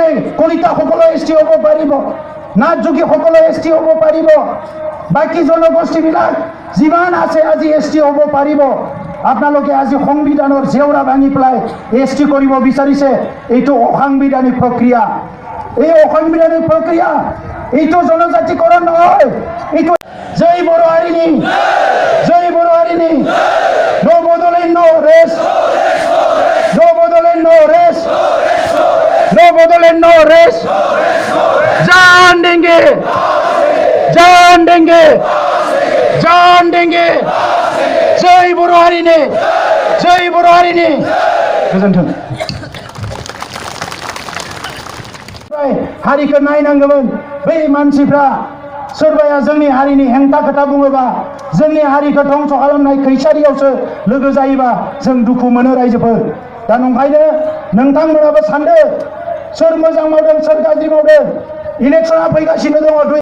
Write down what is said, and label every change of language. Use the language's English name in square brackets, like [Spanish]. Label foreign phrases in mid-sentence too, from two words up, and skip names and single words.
[Assamese] কলিতাসকলে এছটি হ'ব পাৰিব নাথ যোগীসকলে এছটি হ'ব পাৰিব বাকী জনগোষ্ঠীবিলাক যিমান আছে আজি এছটি হ'ব পাৰিব আপোনালোকে আজি সংবিধানৰ জেওৰা ভাঙি পেলাই এছটি কৰিব বিচাৰিছে এইটো অসাংবিধানিক প্ৰক্ৰিয়া এই অসাংবিধানিক প্ৰক্ৰিয়া এইটো জনজাতিকৰণ নহয় এইটো [Bodo] जय बर' हारिनि जय बर' हारिनि নো বদলে নো রেস নো বদলে নো রেস নো বদলে নো রেস [Hindi] जान देंगे जान देंगे जान देंगे [Bodo] जय बर' हारिनि जय बर' हारिनि गोजोन्थों हारिखौ नायनांगौमोन बै मानसिफ्रा सोरबाया जोंनि हारिनि हेंथा खोथा बुङोबा जोंनि हारिखौ ध्वंस खालामनाय खैसारियावसो लोगो जायोबा जों दुखु मोनो रायजोफोर दा नंखायनो नोंथांमोनाबो सानदो सोर मोजां मावदों सोर गाज्रि मावदों इलेक्शना फैगासिनो दङ